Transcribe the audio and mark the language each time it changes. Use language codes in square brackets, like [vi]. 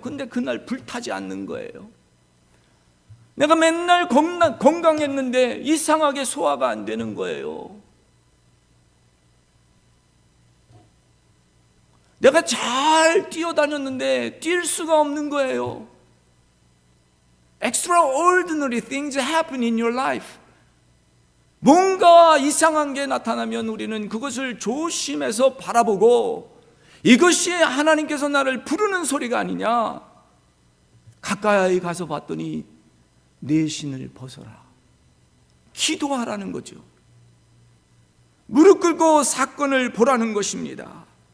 [ko] 근데 그날 불타지 않는 거예요. 내가 맨날 건강했는데 이상하게 소화가 안 되는 거예요. 내가 잘 뛰어다녔는데 뛸 수가 없는 거예요. [en] Extraordinary things happen in your life. [ko] 뭔가 이상한 게 나타나면 우리는 그것을 조심해서 바라보고 이것이 하나님께서 나를 부르는 소리가 아니냐. 가까이 가서 봤더니 내 신을 벗어라. 기도하라는 거죠. 무릎 꿇고 사건을 보라는 것입니다.